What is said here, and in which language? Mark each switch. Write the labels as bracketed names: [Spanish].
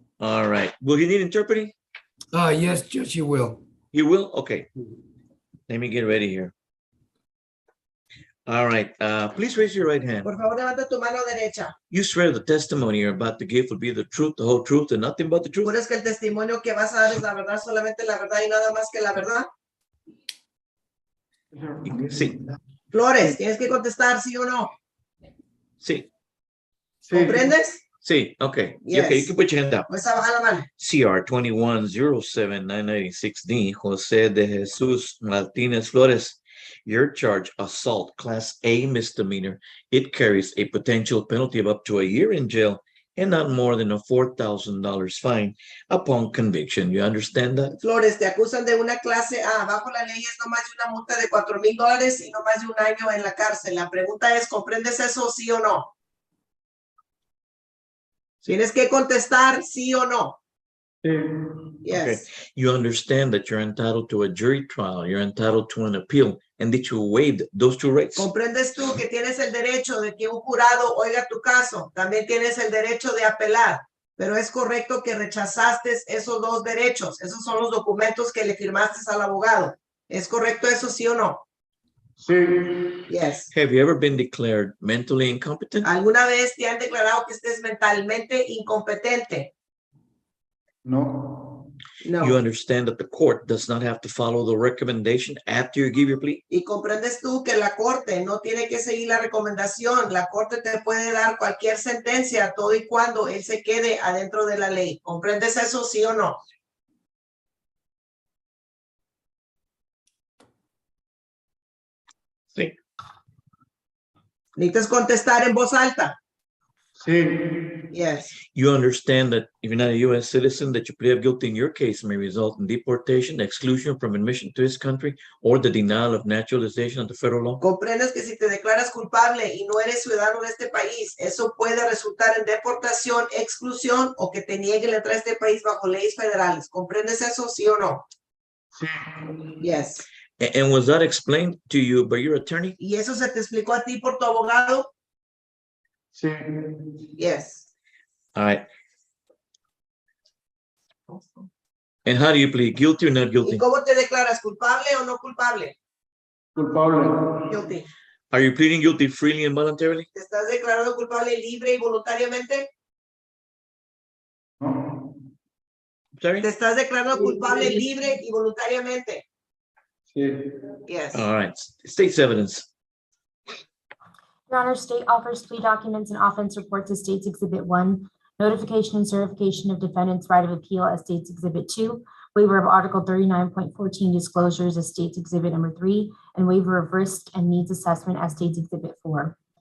[English] All right. Will he need interpreting? Yes, Judge, you will. He will? Okay. Let me get ready here. All right. Please raise your right hand. [Spanish] Por favor, levanta tu mano derecha. [English] You swear the testimony you're about to give will be the truth, the whole truth, and nothing but the truth? [Spanish] ¿Juras que el testimonio que vas a dar es la verdad, solamente la verdad y nada más que la verdad? Sí. Flores, tienes que contestar sí o no. Sí. ¿Comprendes? Sí. Okay. [English] Yes. Okay, you can put your hand up. [Spanish] Pues a bajar la mano. [English] CR 21-07996D, Jose de Jesus Martinez Flores. Your charge, assault, class A misdemeanor. It carries a potential penalty of up to a year in jail and not more than a $4,000 fine upon conviction. You understand that? [Spanish] Flores, te acusan de una clase A. Bajo la ley es no más de una multa de $4,000 y no más de un año en la cárcel. La pregunta es, ¿comprendes eso sí o no? Tienes que contestar sí o no. [English] Yes. Okay. You understand that you're entitled to a jury trial, you're entitled to an appeal, and that you waived those two rights. [Spanish] ¿Comprendes tú que tienes el derecho de que un jurado oiga tu caso? También tienes el derecho de apelar, pero es correcto que rechazaste esos dos derechos. Esos son los documentos que le firmaste al abogado. ¿Es correcto eso sí o no? Sí. [English] Yes. Have you ever been declared mentally incompetent? [Spanish] ¿Alguna vez te han declarado que estés mentalmente incompetente? No. [English] No. You understand that the court does not have to follow the recommendation after you give your plea? [Spanish] Y comprendes tú que la corte no tiene que seguir la recomendación. La corte te puede dar cualquier sentencia todo y cuando él se quede adentro de la ley. ¿Comprendes eso sí o no? Sí. ¿Necesitas contestar en voz alta? Sí. [English] Yes. You understand that if you're not a U.S. citizen, that your plea of guilty in your case may result in deportation, exclusion from admission to this country, or the denial of naturalization under federal law? [Spanish] Comprendes que si te declaras culpable y no eres ciudadano de este país, eso puede resultar en deportación, exclusión o que te niegue la entrada a este país bajo leyes federales. ¿Comprendes eso sí o no? Sí. [English] Yes. And was that explained to you by your attorney? [Spanish] ¿Y eso se te explicó a ti por tu abogado? Sí. [English] Yes. All right. And how do you plead? Guilty or not [Spanish] ¿Y [English] guilty? [Spanish] cómo te declaras? ¿Culpable o no culpable? Culpable. [English] Guilty. Are you pleading guilty freely and voluntarily? [Spanish] ¿Te estás declarando culpable libre y voluntariamente? No. [English] Sorry? [Spanish] ¿Te estás declarando culpable libre y voluntariamente? Sí. [English] Yes. All right. State's evidence. Your Honor, state offers plea documents and offense reports as State's Exhibit 1, notification and certification of defendant's right of appeal as State's Exhibit 2, waiver of Article 39.14 disclosures as State's Exhibit number 3, and waiver of risk and needs assessment as State's Exhibit 4.